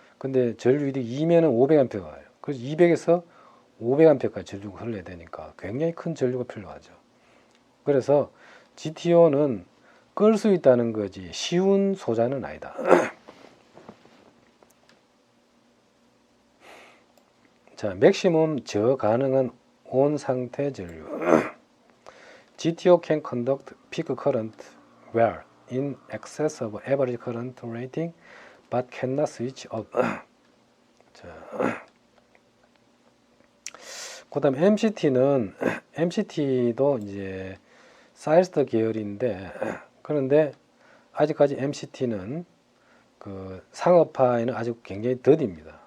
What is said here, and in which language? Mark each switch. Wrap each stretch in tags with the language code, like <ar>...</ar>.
<ko>근데 전류 이득이 2면은 500A가 와요. 그래서 200에서 500A까지 전류가 흘러야 되니까 굉장히 큰 전류가 필요하죠. 그래서 GTO는 끌 수 있다는 거지 쉬운 소자는 아니다. 자, 맥시멈 저 가능한 온 상태 전류.</ko> <en>GTO can conduct peak current well in excess of average current rating but cannot switch off.</en> <ko>자, 그다음에 MCT도 이제 사이리스터 계열인데 그런데 아직까지 MCT는 그 상업화에는 아직 굉장히 더딥니다.</ko>